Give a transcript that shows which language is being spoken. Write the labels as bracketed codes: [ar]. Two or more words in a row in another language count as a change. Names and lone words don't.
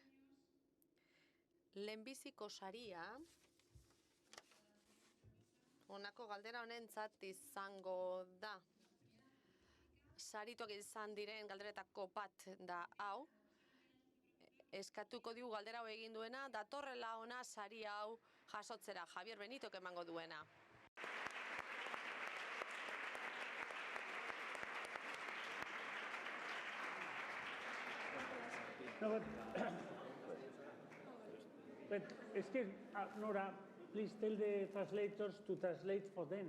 [eu] Lehenbiziko saria, honako galdera honentzat izango da. Sarituak izan diren galderetako bat da hau. Eskatuko digu galdera hau egin duena, datorrela ona sari hau jasotzera. Javier Benitok emango duena. [en] No, but excuse, Nora, please tell the translators to translate for them.